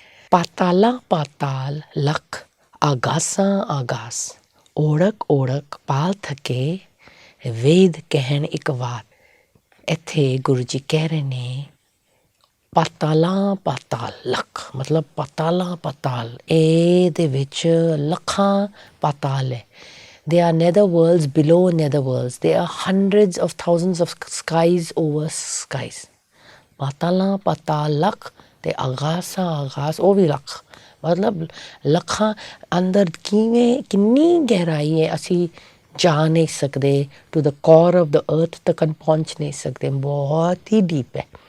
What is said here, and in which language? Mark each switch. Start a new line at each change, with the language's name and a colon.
Punjabi: ਪਾਤਾਲਾਂ ਪਾਤਾਲ ਲੱਖ, ਆਗਾਸਾਂ ਆਗਾਸ, ਓੜਕ ਓੜਕ ਪਾਲ ਥਕੇ, ਵੇਦ ਕਹਿਣ ਇੱਕ ਵਾਤ। ਇੱਥੇ ਗੁਰੂ ਜੀ ਕਹਿ ਰਹੇ ਨੇ ਪਾਤਾਲਾਂ ਪਾਤਾਲ ਲੱਖ, ਮਤਲਬ ਪਾਤਾਲਾਂ ਪਾਤਾਲ, ਇਹਦੇ ਵਿੱਚ ਲੱਖਾਂ ਪਾਤਾਲ ਹੈ।
English: There are nether worlds below nether worlds. There are hundreds of thousands of skies over skies.
Punjabi: ਪਾਤਾਲਾਂ ਪਾਤਾਲ ਲੱਖ ਅਤੇ ਆਗਾਸਾਂ ਆਗਾਸ, ਉਹ ਵੀ ਲੱਖ, ਮਤਲਬ ਲੱਖਾਂ ਅੰਦਰ ਕਿੰਨੀ ਗਹਿਰਾਈ ਹੈ, ਅਸੀਂ ਜਾ ਨਹੀਂ ਸਕਦੇ।
English: to the core of the earth
Punjabi: ਤੱਕ ਪਹੁੰਚ ਨਹੀਂ ਸਕਦੇ, ਬਹੁਤ ਹੀ ਡੀਪ ਹੈ।